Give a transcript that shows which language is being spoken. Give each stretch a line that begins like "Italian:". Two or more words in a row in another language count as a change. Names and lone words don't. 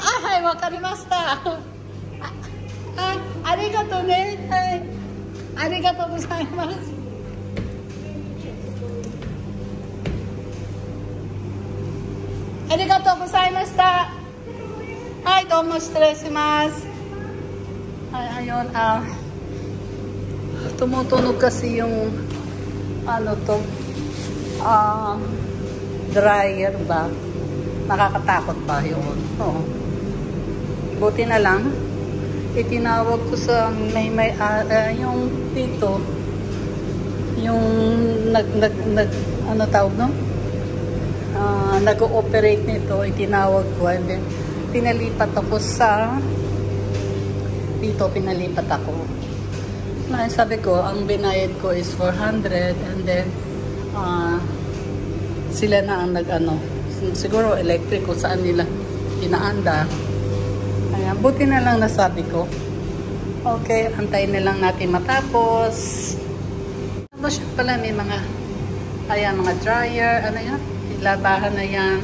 Japanese: はい、わかりました。ありがとうね。はい、ありがとうございます。ありがとうございました。はい、どうも失礼します。
Filipino: Ayun, tumutunog kasi yung dryer ba? Nakakatakot ba yun? Oo. Buti na lang, itinawag ko sa yung dito, yung ano tawag no? Nag-ooperate nito, itinawag ko,
English: and then
Filipino: pinalipat ako pinalipat ako. Sabi ko, ang binayad ko is 400,
English: and then
Filipino: sila na ang siguro electric kung saan nila inaanda. Ayan, buti na lang nasabi ko. Okay, antayin na lang natin matapos. Siya pala may mga mga dryer, yan, labahan na yan.